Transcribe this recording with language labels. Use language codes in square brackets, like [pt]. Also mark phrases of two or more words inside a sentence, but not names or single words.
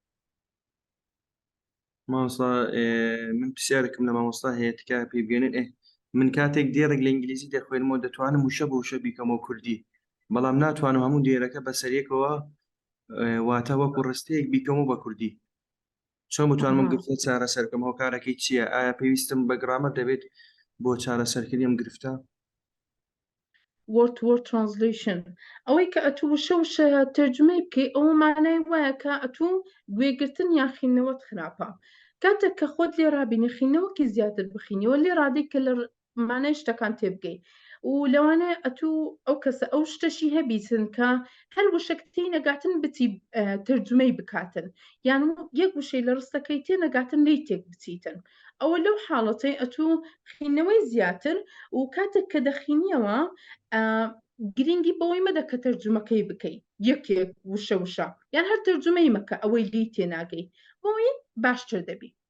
[ckb] مامۆستا من پرسیارێکم لە مامۆستا هەیە تکا پێی بگەێنن من کاتێک دێرێک لە ئینگلیزی دەخوێنمەوە دەتوانم وشە بە وشە بیکەمەوە کوردی بەڵام ناتوانم هەموو دێرەکە بەسەریەکەوە واتە وەکو ڕستەیەک بیکەمەوە بە کوردی چۆن بتوانم گرفتە چارەسەرکەم هۆکارەکەی چییە ئایا پێویستم بە گرامەر دەبێت بۆ چارەسەرکردی ئەم گرفتە [en] word to word translation [ckb] ئەوەی کە ئەتوو وشە تەرجمەی بکەی ئەوە مانای وایە کە ئەتوو گوێگرتن یان خوێندنەوەت خراپە کاتێک کە خۆت لێ ڕابینی خوێندنەوەکی زیاتر بخوێنیەوە لێ ڕادەی کە لە مانای شتەکان تێبگەی و لەوانەیە ئەتوو ئەو کەسە ئەو شتەشی هەبیتن کە هەر وشەکەی نەگاتن بچی تەرجمەی بکاتن یان یەک وشەی لە ڕستەکەی تێ نەگاتن لی تێک بچیتن ئەوە لەو حاڵەتەی ئەتوو خوێندنەوەی زیاتر و کاتێک کە دەخوێنیەوە گرنگی بەوەی مەدە کە تەرجمەکەی بکەی یەکێک وشە یان هەر تەرجمەی مەکە ئەوەی لی تێناگەی بۆی باشتر دەبی